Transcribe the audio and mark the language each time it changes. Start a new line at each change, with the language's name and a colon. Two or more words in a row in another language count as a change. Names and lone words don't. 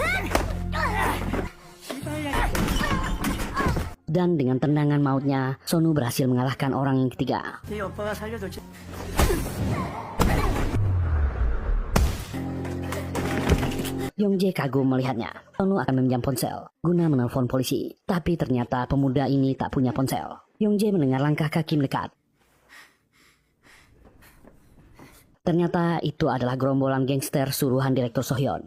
Indonesian: Dan dengan tendangan mautnya, Sonu berhasil mengalahkan orang yang ketiga.
Korean: 네 오빠가 살려줬지.
Indonesian: Yongjae kagum melihatnya. Sonu akan meminjam ponsel guna menelpon polisi. Tapi ternyata pemuda ini tak punya ponsel. Yongjae mendengar langkah kaki mendekat. Ternyata itu adalah gerombolan gangster suruhan Direktur Sohyeon.